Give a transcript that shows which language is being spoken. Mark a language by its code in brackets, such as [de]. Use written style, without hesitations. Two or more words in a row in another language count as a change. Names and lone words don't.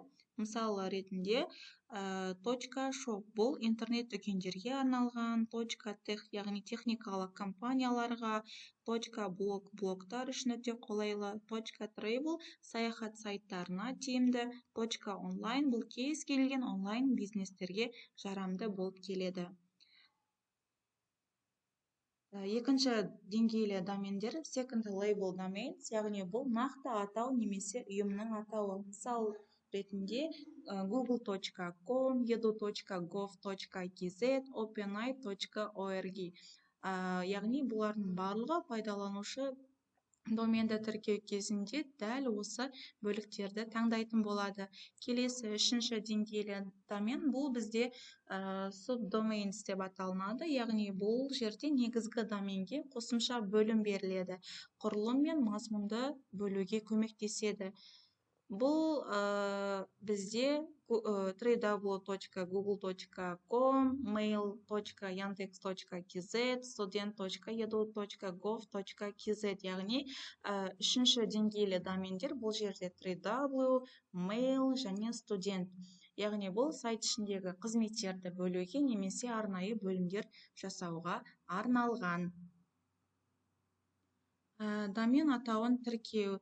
[kk] Мысалы ретінде .shop бұл интернет дүкендерге арналған, .tech яғни техникалық компанияларға, .blog блогтар үшін өте қолайлы, .travel саяхат сайттарына тиімді, .online бұл кез келген онлайн бизнестерге жарамды болып келеді. Екінші деңгейлі домендер [en] second level domains, [kk] яғни бұл нақты атау немесе ұйымның атауы. Мысал ретінде google.com, edu.gov.kz, openai.org. Яғни бұлардың барлығы пайдаланушы доменді тіркеу кезінде дәл осы бөліктерді таңдайтын болады. Келесі үшінші деңгейлі домен бұл бізде subdomains деп аталынады. Яғни бұл жерде негізгі доменге қосымша бөлім беріледі. Құрылым мен мазмұнды бөлуге көмектеседі. Бұл бізде www.google.com, mail.yandex.kz, student.edu.gov.kz, яғни үшінші деңгейлі домендер бұл жерде www, mail және студент. Яғни бұл сайт ішіндегі қызметтерді бөлуге немесе арнайы бөлімдер жасауға арналған. Домен атауын тіркеу.